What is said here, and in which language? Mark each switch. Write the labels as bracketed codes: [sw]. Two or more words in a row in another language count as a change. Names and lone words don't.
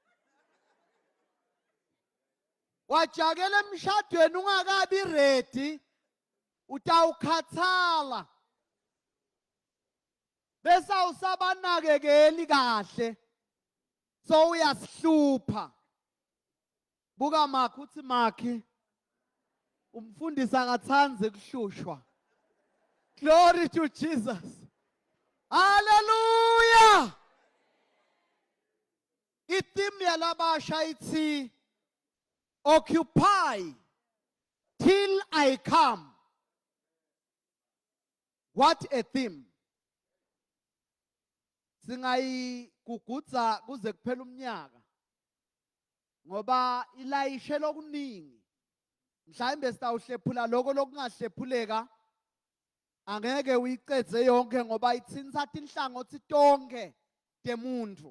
[ss] Wajakela emshadweni ungakabi ready utawukhathala. Bese awusabanakekeli kahle. So uyasihlupha. Buka Makhi uthi Makhi umfundisi akathanze kuhlushwa. [en] Glory to Jesus. Hallelujah. [ss] Itheme yalabasha ithi [en] occupy till I come. What a theme. [ss] Singayigugudza kuze kuphela umnyaka. Ngoba ilayishe lokuningi. Mhlawumbe sitawuhlephula lokho lokungahlephuleka. Angeke uyiqedze yonke ngoba ithinsa inhlangothi tonke temuntu.